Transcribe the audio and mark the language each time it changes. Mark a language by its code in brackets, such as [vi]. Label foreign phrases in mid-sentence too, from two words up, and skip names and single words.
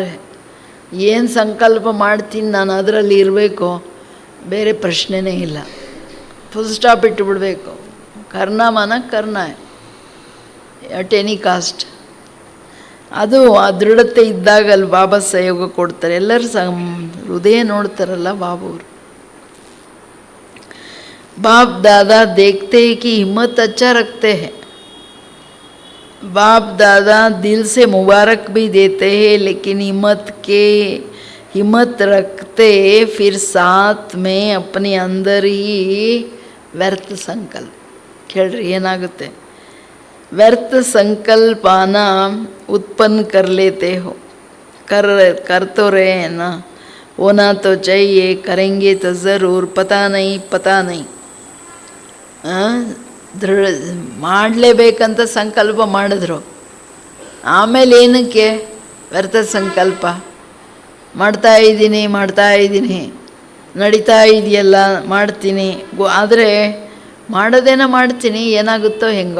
[kn] ಏನು ಸಂಕಲ್ಪ ಮಾಡ್ತೀನಿ ನಾನು ಅದರಲ್ಲಿ ಇರಬೇಕು, ಬೇರೆ ಪ್ರಶ್ನೆನೇ ಇಲ್ಲ. [en] full stop [kn] ಇಟ್ಟುಬಿಡಬೇಕು. [hi] करना मने करना [en] at any cost. [kn] ಅದು ಆ ದೃಢತೆ ಇದ್ದಾಗ ಅಲ್ಲಿ ಬಾಬಾ ಸಹಯೋಗ ಕೊಡ್ತಾರೆ. ಎಲ್ಲರೂ ಹೃದಯ ನೋಡ್ತಾರಲ್ಲ ಬಾಬೂರು. [hi] बाप दादा देखते हैं कि हिम्मत अच्छा रखते हैं. बाप दादा दिल से मुबारक भी देते हैं, लेकिन हिम्मत रखते फिर साथ में अपने अंदर ही व्यर्थ संकल्प. [kn] ಕೇಳ್ರಿ ಏನಾಗುತ್ತೆ, [hi] व्यर्थ संकल्पाನ उत्पन्न कर लेते हो. कर तो रहे हैं ना, होना तो चाहिए, करेंगे तो ज़रूर, पता नहीं. [kn] ಮಾಡಲೇಬೇಕಂತ ಸಂಕಲ್ಪ ಮಾಡಿದ್ರು, ಆಮೇಲೆ ಏನಕ್ಕೆ ವ್ಯರ್ಥ ಸಂಕಲ್ಪ. ಮಾಡ್ತಾ ಇದ್ದೀನಿ ನಡೀತಾ ಇದೆಯಲ್ಲ ಮಾಡ್ತೀನಿ, ಆದರೆ ಮಾಡೋದೇನೋ ಮಾಡ್ತೀನಿ, ಏನಾಗುತ್ತೋ ಹೆಂಗೋ.